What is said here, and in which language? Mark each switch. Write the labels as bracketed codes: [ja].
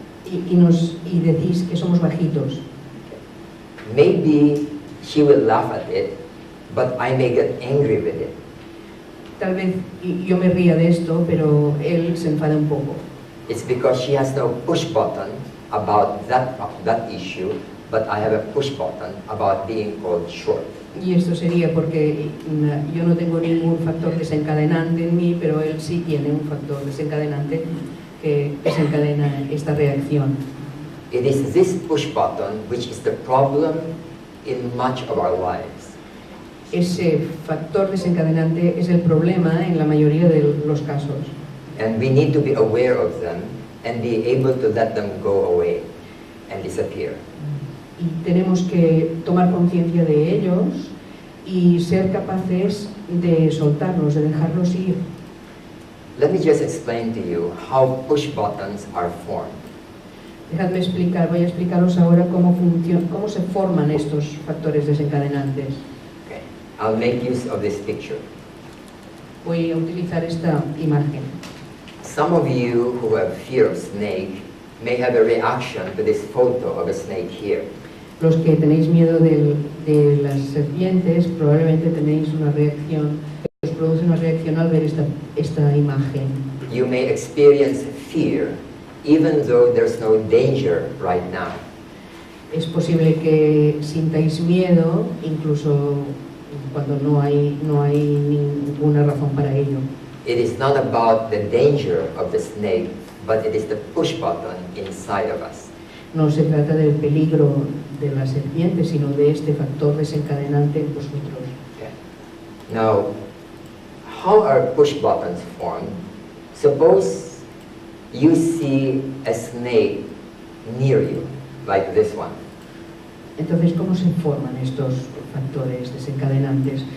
[es] Y decís que somos bajitos. [en] Maybe she will laugh at it, but I may get angry with it. [es] Tal vez yo me ría de esto, pero él se enfada un poco. [en] It's because she has no push button about that issue, but I have a push button about being called short. [es] Y esto sería porque yo no tengo ningún factor desencadenante en mí, pero él sí tiene un factor desencadenante que desencadena esta reacción. [en] It is this push button which is the problem in much of our lives. [es] Ese factor desencadenante es el problema en la mayoría de los casos. [en] And we need to be aware of them and be able to let them go away and disappear. [es] Y tenemos que tomar conciencia de ellos y ser capaces de soltarlos, de dejarlos ir. [en] Let me just explain to you how push buttons are formed. [es] Dejadme explicar, voy a explicaros ahora cómo se forman estos factores desencadenantes. [en] Okay. I'll make use of this picture. [es] Voy a utilizar esta imagen. [en] Some of you who have fear of snake may have a reaction to this photo of a snake here. [es] Los que tenéis miedo de las serpientes probablemente tenéis una reacción, os produce una reacción al ver esta imagen. [en] You may experience fear even though there's no danger right now. [es] Es posible que sintáis miedo incluso cuando no hay ninguna razón para ello. [en] It is not about the danger of the snake, but it is the push button inside of us. [es] No se trata del peligro de la serpiente, sino de este factor desencadenante en vosotros. [en] Okay. Now, how are push buttons formed? Suppose you see a snake near you, like this one. [es] Entonces, ¿cómo se forman estos factores desencadenantes?